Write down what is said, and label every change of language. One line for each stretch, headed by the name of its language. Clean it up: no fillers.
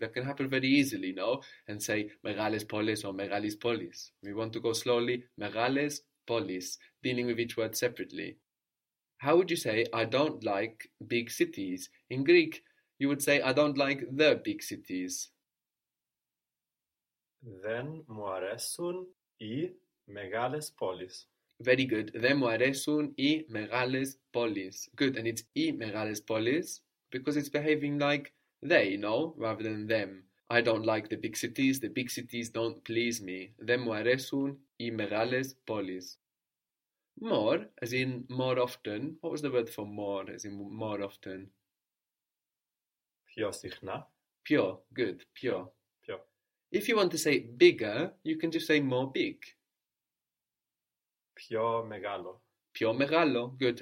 English: That can happen very easily, no? And say merales polis or meralis polis. We want to go slowly, merales polis, dealing with each word separately. How would you say, I don't like big cities? In Greek, you would say, I don't like the big cities.
Greek: Δεν μου αρέσουν οι μεγάλες πόλεις.
English: Very good.
Greek: Δεν μου αρέσουν οι μεγάλες πόλεις.
English: Good. And it's οι μεγάλες πόλεις because it's behaving like they, you know, rather than them. I don't like the big cities. The big cities don't please me.
Greek: Δεν μου αρέσουν οι μεγάλες πόλεις.
English: More, as in more often. What was the word for more, as in more often?
Greek: Πιο συχνά. Πιο. Good. Πιο.
English: If you want to say bigger, you can just say more big.
Greek: Πιο μεγάλο. Πιο μεγάλο. Good.